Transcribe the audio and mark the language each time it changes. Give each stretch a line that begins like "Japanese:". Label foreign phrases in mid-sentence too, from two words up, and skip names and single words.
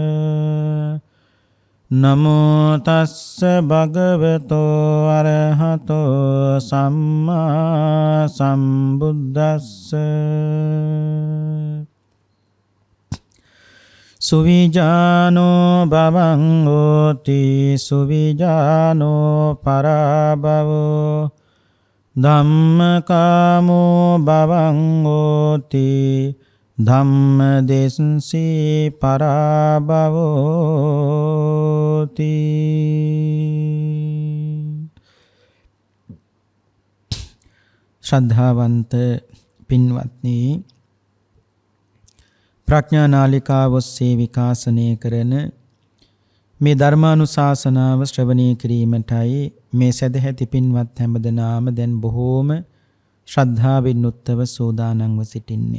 Pali: නමෝ තස්ස භගවතෝ අරහතෝ සම්මා සම්බුද්දස්ස සුවිජානෝ භවං හෝති සුවිජානෝ පරාභවෝ ධම්මකාමෝ භවං හෝති ධම්මදෙස්සී පරාභවෝති.
Sinhala: ශ්‍රද්ධාවන්ත පින්වත්නි, ප්‍රඥා නාලිකාව ඔස්සේ විකාශනය කරන මේ ධර්මානුශාසනාව ශ්‍රවණය කිරීමටයි මේ සදැහැති පින්වත් හැමදෙනාම දැන් බොහෝම ශ්‍රද්ධාවෙන් යුක්තව සූදානම්ව සිටින්නේ.